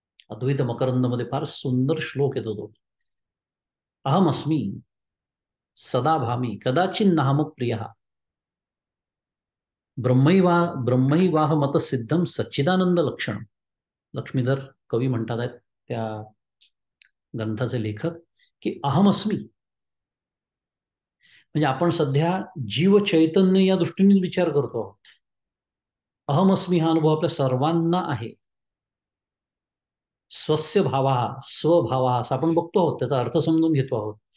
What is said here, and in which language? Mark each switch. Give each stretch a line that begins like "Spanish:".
Marathi: अद्वैत मकरंदमध्ये फार सुंदर श्लोक येतो तो.
Sanskrit: अहमस्मी सदाभामी कदाचित नाहम प्रिया ब्रह्मैवाह मत सिद्धम सच्चिदानंद लक्षण.
Marathi: लक्ष्मीधर कवी म्हणतात आहेत त्या ग्रंथाचे लेखक की अहमस्मी म्हणजे आपण सध्या जीव चैतन्य या दृष्टीने विचार करतो आहोत. अहमस्मी हा अनुभव आपल्या सर्वांना आहे. स्वस्य भावा, स्वभावा असं आपण बघतो आहोत, त्याचा अर्थ समजून घेतो आहोत.